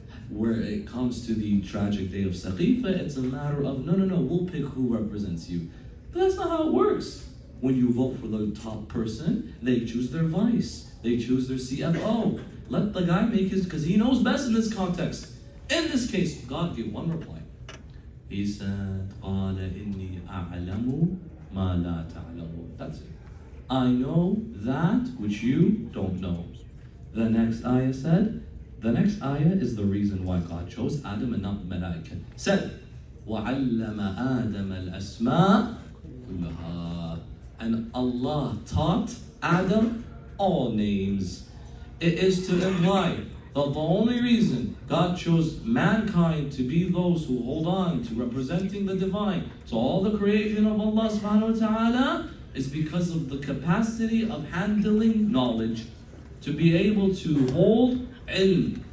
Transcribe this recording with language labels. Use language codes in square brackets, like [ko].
[en] Where it comes to the tragic day of Saqifa, it's a matter of, no, we'll pick who represents you. But that's not how it works. When you vote for the top person, they choose their vice. They choose their CFO. Let the guy make his, because he knows best in this context. In this case, God gave one reply. He said, [ar] قَالَ إِنِّي أَعْلَمُ مَا لَا تَعْلَمُ. [en] That's it. I know that which you don't know. The next ayah said, the next ayah is the reason why God chose Adam and not Malaika. [ar] Said, وَعَلَّمَ آدَمَ الْأَسْمَاءَ كُلَّهَا. [en] And Allah taught Adam all names. It is to imply that the only reason God chose mankind to be those who hold on to representing the divine, to all the creation of Allah subhanahu wa ta'ala, is because of the capacity of handling knowledge, to be able to hold ilm.